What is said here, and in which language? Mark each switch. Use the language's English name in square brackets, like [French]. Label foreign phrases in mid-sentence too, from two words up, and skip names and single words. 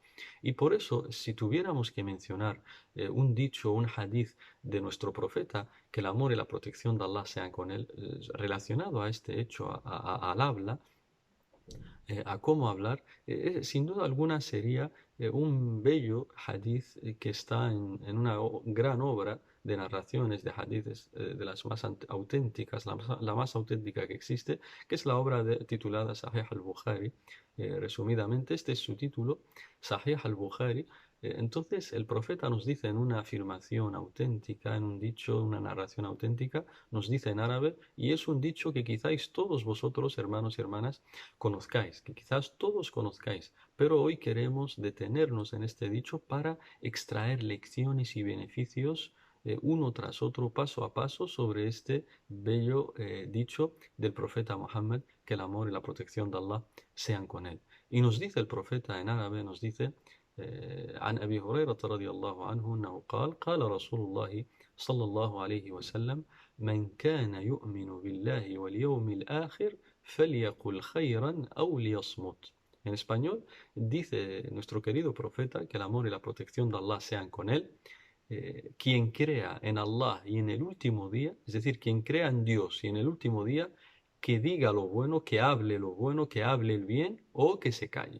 [Spanish] Y por eso, si tuviéramos que mencionar un dicho, un hadith de nuestro profeta, que el amor y la protección de Allah sean con él, relacionado a este hecho, al habla, a cómo hablar, sin duda alguna sería un bello hadith que está en una gran obra de narraciones de hadiths de las más auténticas, la más auténtica que existe, que es la obra titulada Sahih al-Bukhari. Resumidamente, este es su título, Sahih al-Bukhari. Entonces, el profeta nos dice en una afirmación auténtica, en un dicho, una narración auténtica, nos dice en árabe, y es un dicho que quizás todos vosotros, hermanos y hermanas, conozcáis, que quizás todos conozcáis, pero hoy queremos detenernos en este dicho para extraer lecciones y beneficios uno tras otro, paso a paso, sobre este bello dicho del profeta Muhammad, que el amor y la protección de Allah sean con él. Y nos dice el profeta en árabe, nos dice, [Arabic] عن أبي هريرة رضي الله عنه أنه قال رسول الله صلى الله عليه وسلم من كان يؤمن بالله واليوم الآخر فليقل خيرا أو ليصمت. [Spanish] En español dice nuestro querido profeta que el amor y la protección de Allah sean con él. Quien crea en Allah y en el último día, es decir, quien crea en Dios y en el último día, que diga lo bueno, que hable lo bueno, que hable el bien o que se calle.